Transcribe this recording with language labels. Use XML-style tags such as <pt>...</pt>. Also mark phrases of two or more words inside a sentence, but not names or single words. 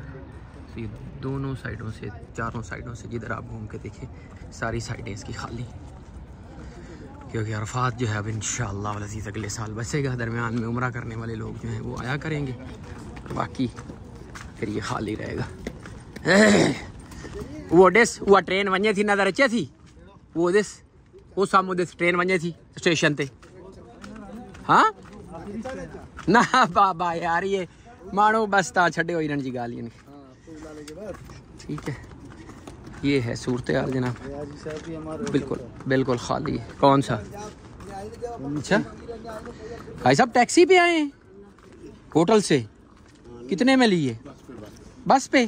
<ur>تو یہ دونوں سائیڈوں سے، چاروں سائیڈوں سے جدھر آپ گھوم کے دیکھیں ساری سائیڈیں اس کی خالی، کیونکہ عرفات جو ہے اب</ur> <ar>إن شاء الله العزيز</ar> <ur>اگلے سال بسے گا. درمیان میں عمرہ کرنے والے لوگ جو ہیں وہ آیا کریں گے اور باقی پھر یہ خالی رہے گا.</ur> <sd>वो डिस वो ट्रेन वञे थी नज़र अचे थी, वो दिस वो सामू दिस ट्रेन वञे थी स्टेशन ते। हाँ ना बाबा यार ये माण्हू बस तव्हां छॾियो इन्हनि जी ॻाल्हियुनि खे।</sd> <ur>ٹھیک ہے، یہ ہے صورت حال جناب، بالکل بالکل خالی ہے. کون سا? اچھا بھائی صاحب ٹیکسی پہ آئے ہیں ہوٹل سے? کتنے میں لیے؟ بس پہ?</ur>